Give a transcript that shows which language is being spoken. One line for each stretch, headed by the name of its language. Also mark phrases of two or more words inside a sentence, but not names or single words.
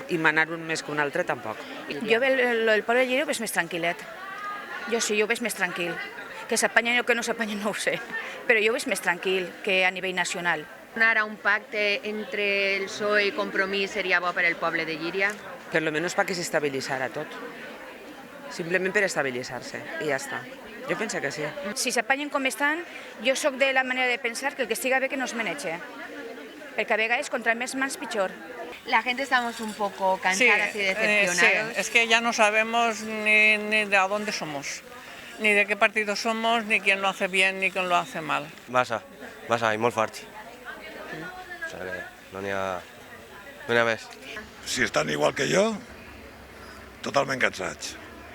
Catalan: I manar un més que un altre, tampoc. Jo el poble de Llíria ho veig més tranquil·let. Jo sí, jo ho veig més tranquil. Que s'apanyen o que no s'apanyen no ho sé, però jo ho veig més tranquil que a nivell nacional. Ara un pacte entre el PSOE i Compromís seria bo per al poble de Llíria? Per lo menos
Spanish: para que
Catalan: s'estabilitzara tot. Simplement per estabilitzar-se, i ja està. Jo penso que sí. Si s'apanyen com estan, jo sóc de la manera de pensar que el que estiga bé que no es maneje. Perquè a vegades contra més mans pitjor.
Spanish: La gente estamos un poco cansadas y decepcionados. Sí, es que ya no sabemos ni de a dónde somos, ni de qué partido somos, ni quién lo hace bien, ni quién lo hace mal.
Catalan: Massa, i molt fort. O sigui que no n'hi ha més. Si estan igual que jo, totalment cansats.